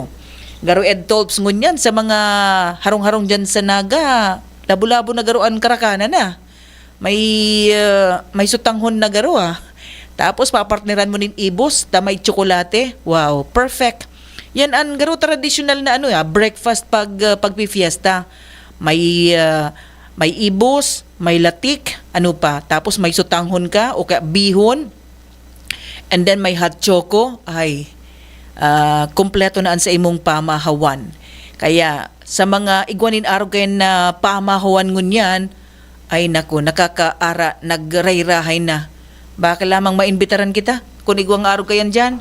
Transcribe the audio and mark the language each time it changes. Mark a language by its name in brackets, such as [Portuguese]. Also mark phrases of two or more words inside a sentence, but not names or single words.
[Bikol] Garo Ed Tolps ngunyan sa mga harong-harong dyan sa Naga, labo-labo na garuan karakana na. May sutanghon na garo Tapos papartneran mo nin ibos ta may tsokolate. Wow, perfect. Yan ang garo traditional na breakfast pagpifiesta. May ibos, may latik, tapos may sutanghon ka o kaya bihon. [English] And then [Bikol] may [English] hot choco. [Bikol] Ay, kompleto na sa imong pamahawan. Kaya sa mga igwanin araw kayo na pamahawan ngunyan, ay naku, nakakaara, nagrayrahay na. Baka lamang mainbitaran kita kung igwang araw kayan dyan.